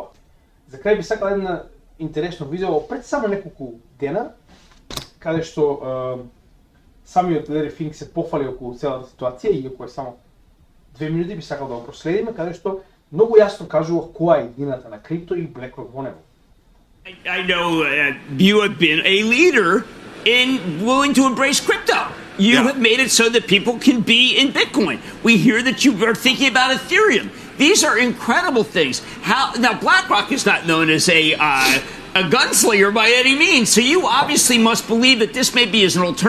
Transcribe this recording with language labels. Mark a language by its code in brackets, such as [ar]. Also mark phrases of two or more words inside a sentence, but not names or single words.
[mk] За крај би сакал една интересно видео пред само неколку дена, каде што самиот Лери Финк се пофали околу целата ситуација, иако е само 2 минути, би сакал да го проследиме, каде што многу јасно кажува која е иднината на крипто и BlackRock во него. [en] I know you have been a leader in willing to embrace crypto. You have made it so that people can be in Bitcoin. We hear that you are thinking about Ethereum. These are incredible things. Now BlackRock is not known as a gunslinger by any means, so you obviously must believe that this maybe is an alternative.